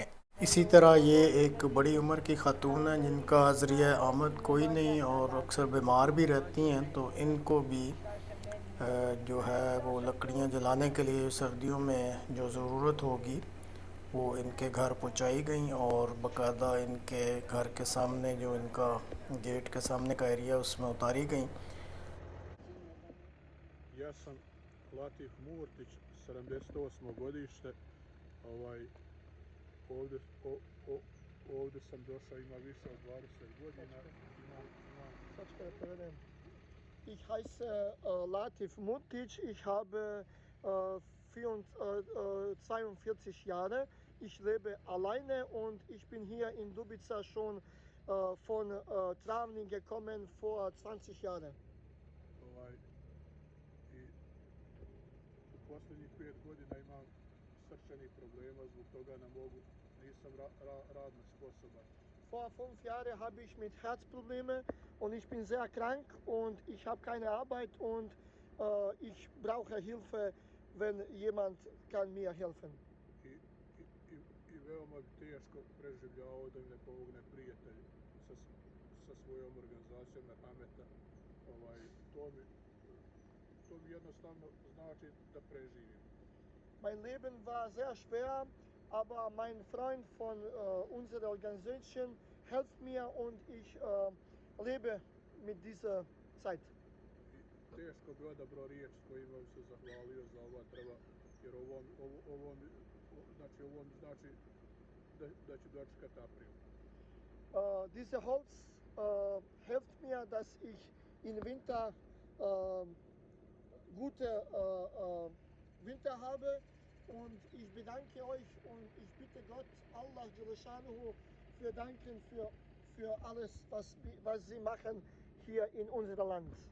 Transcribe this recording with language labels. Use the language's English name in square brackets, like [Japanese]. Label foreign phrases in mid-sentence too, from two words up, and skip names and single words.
[Urdu] اسی طرح یہ ایک بڑی عمر کی خاتون ہیں جن کا ذریعہ آمد کوئی نہیں اور اکثر بیمار بھی رہتی ہیں، تو ان کو بھی جو ہے وہ لکڑیاں جلانے کے لیے سردیوں میں جو ضرورت ہوگی وہ ان کے گھر پہنچائی گئیں، اور باقاعدہ ان کے گھر کے سامنے جو ان کا گیٹ کے سامنے کا ایریا اس میں اتاری گئیں۔ [Bosnian] Ja sam Latif Murtić, 78. godište. Ovdje, ovdje sam došao, ima više od 20 godina. Sad ću prevedem. [German] Ich heiße Latif Murtić, ich habe 42 Jahre. Ich lebe alleine und ich bin hier in Dubica schon von Travnik gekommen vor 20 Jahren. [Bosnian] I u posljednjih 5 godina imam srčanih problema, zbog toga ne mogu, nisam radno sposoban. [German] Vor 5 Jahren habe ich mit Herzproblemen und ich bin sehr krank und ich habe keine Arbeit und ich brauche Hilfe, wenn jemand kann mir helfen. [Bosnian] I veoma bi teško preživljavao da mi ne pomogne prijatelj sa svojom organizacijom Merhameta. To mi jednostavno znači da preživim. [German] Mein Leben war sehr schwer, aber mein Freund von unserer Organisation hilft mir und ich lebe mit dieser Zeit. [Bosnian] Teško bi odabrao riječ s kojima bi se zahvalio za ova drva, jer ovo mi znači da ću dočekati april. [German] Diese Holz hilft mir, dass ich im Winter gute Winter habe, und ich bedanke euch und ich bitte Gott, [Arabic] الله جل شأنه, [German] für danken für alles, was sie machen hier in unserem Land.